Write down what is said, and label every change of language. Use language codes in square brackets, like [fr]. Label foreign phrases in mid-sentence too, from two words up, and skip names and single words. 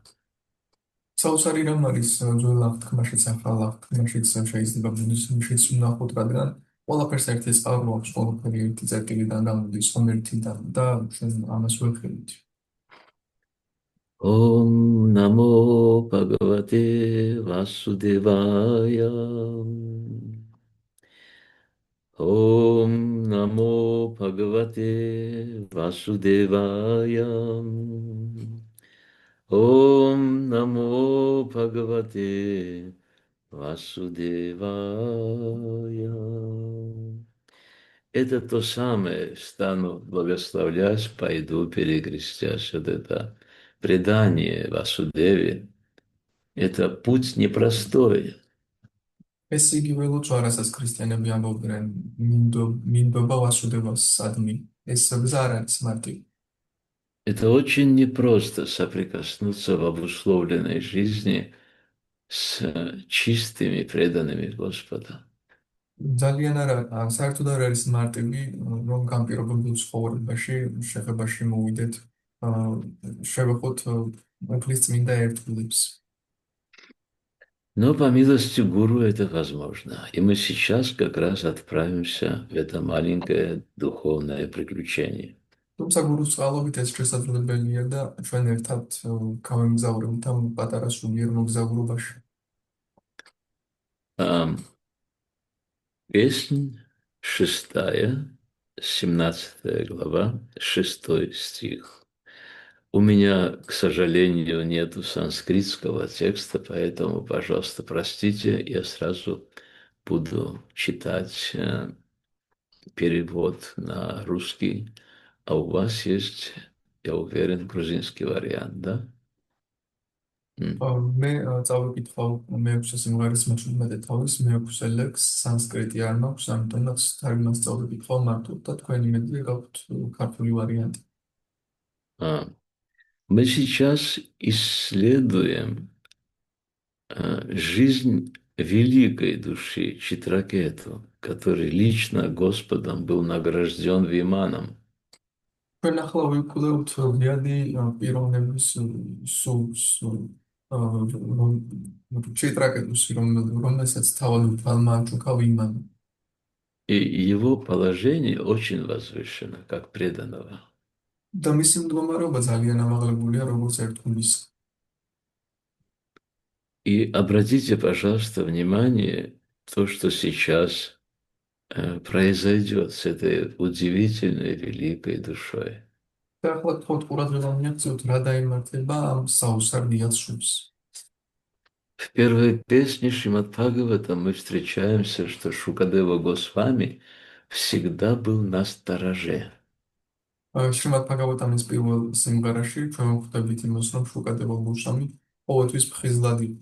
[ka] საოცარი რამ არის ძველ აღთქმაშიც, ახალ აღთქმაშიც შეიძლება ბუდიზმშიც ვნახოთ, რადგან ყველაფერს ერთი წყარო აქვს, ყველაფერი ერთი წერტილიდან გამოდის, ღმერთიდან და ჩვენ ამას ვეღებთ. [sa] ॐ नमो भगवते वासुदेवाय. ॐ नमो भगवते वासुदेवाय. ॐ नमो भगवते वासुदेवाय. [ru] Это то самое, стану благословлять, пойду перекрестясь. Вот это предание Васудеве, это путь непростой. [ka] ეს იგივე ლოცვა, რასაც ქრისტიანები ამბობდნენ, მინდობა ვასუდებას სადმი. ეს გზა არ არის მარტივი. [ru] Это очень непросто соприкоснуться в обусловленной жизни с чистыми, преданными Господа. [ka] ძალიან საერთოდ არ არის მარტივი, რომ განპირობებულ ცხოვრებაში, შეხებაში მოვიდეთ, შევეხოთ უფლის წმინდა ერთგულებს. [ru] Но по милости Гуру это возможно. И мы сейчас как раз отправимся в это маленькое духовное приключение. [ka] თუმცა გურუს წყალობით ეს შესაძლებელია და ჩვენ ერთად გავემგზავრებთ ამ პატარა სულიერ მოგზაურობაში. [ru] Песнь 6, 17 глава, 6 стих. У меня, к сожалению, нету санскритского текста, поэтому, пожалуйста, простите, я сразу буду читать перевод на русский. А у вас есть, я уверен, грузинский вариант, да? [ka] მე წავიკითხავ მეექვსე სიმღერის მე-17 თავის მეექვსე ლექს სანსკრიტი არ მაქვს, ამიტომაც თარგმანს წავიკითხავ მარტო და თქვენი მედია გაქვთ ქართული ვარიანტი. [ru] А, Мы сейчас исследуем жизнь великой души Читракету, который лично Господом был награжден Виманом. [ka] ჩვენ ახლა ვიკვლევთ გვიანი პიროვნების სულს, ჩიტრაკეტუსი, რომელსაც თავად თვალმა აჩუქა ვიმანი. [ru] И его положение очень возвышено, как преданного. [ka] და მისი მდგომარეობა ძალიან ამაღლებულია, როგორც ერთგულის. [ru] И обратите, пожалуйста, внимание, то, что сейчас произойдет с этой удивительной великой душой. [ka] და ახლა თქოთ ყურადღება მიაქცევთ რა დაიმართება ამ საოცარ დიაცშულს. [ru] В первой песне Шримад Бхагаватам мы встречаемся, что Шукадева Госвами всегда был на стороже. [ka] შრიმად ბჰაგავატამის პირველ სიმღერაში ჩვენ ვხვდებით იმას, რომ შუკადევა გოსვამი ყოველთვის ფხიზლად იყო.